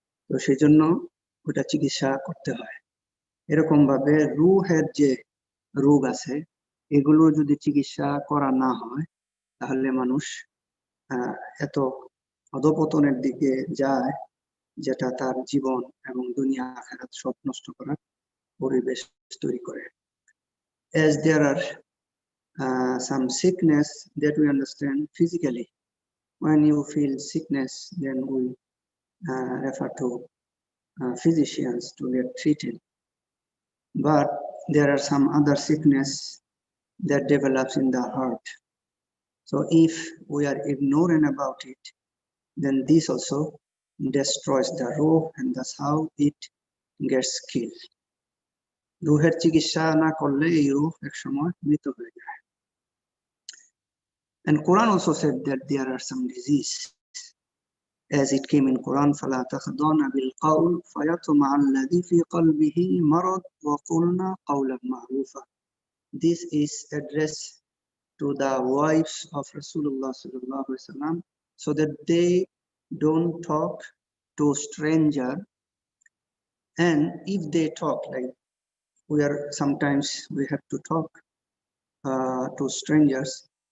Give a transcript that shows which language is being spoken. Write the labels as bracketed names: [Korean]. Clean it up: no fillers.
[Bangla] তো সেই জন্য ওটা চিকিৎসা করতে হয়। এরকম ভাবে রূহের যে রোগ আছে এগুলো যদি চিকিৎসা করা না হয় তাহলে মানুষ এত অধপতনের দিকে যায় যেটা তার জীবন এবং দুনিয়া আখিরাত সব নষ্ট করার পরিবেশ তৈরি করে। [English] As there are some sickness that we understand physically, when you feel sickness then we refer to physicians to get treated, but there are some other sickness that develops in the heart. So if we are ignorant about it, then this also destroys the ruh, and that's how it gets killed. [Bangla] রুহের চিকিৎসা না করলে এই রুহ এক সময় মৃত হয়ে যায়। [English] And Quran also said that there are some disease, as it came in Quran, [Arabic] فَلَا تَخْضَعْنَ بِالْقَوْلِ فَيَطْمَعَ الَّذِي فِي قَلْبِهِ مَرَضٌ وَقُلْنَا قَوْلًا مَعْرُوفًا. [English] This is addressed to the wives of Rasulullah sallallahu alaihi wasallam, so that they don't talk to stranger, and if they talk, like sometimes we have to talk to strangers.